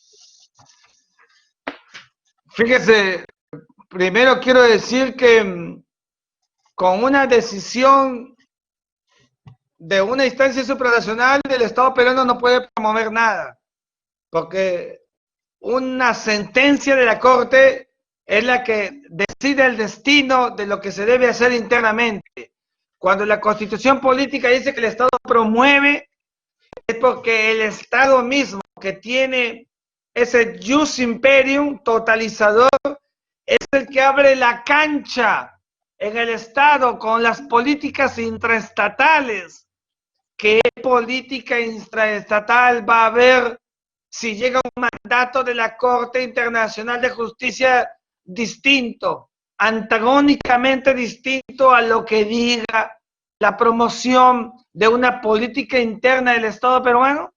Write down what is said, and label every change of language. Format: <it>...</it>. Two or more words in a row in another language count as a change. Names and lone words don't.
<es>Fíjese, primero quiero decir que con una decisión de una instancia supranacional del Estado peruano no puede promover nada, porque una sentencia de la Corte es la que decide el destino de lo que se debe hacer internamente. Cuando la Constitución política dice que el Estado promueve, es porque el Estado mismo, que tiene ese</es> <la>jus imperium</la> <es>totalizador, es el que abre la cancha en el Estado con las políticas intraestatales. ¿Qué política intraestatal va a haber si llega un mandato de la Corte Internacional de Justicia distinto, antagónicamente distinto a lo que diga la promoción de una política interna del Estado peruano?</es>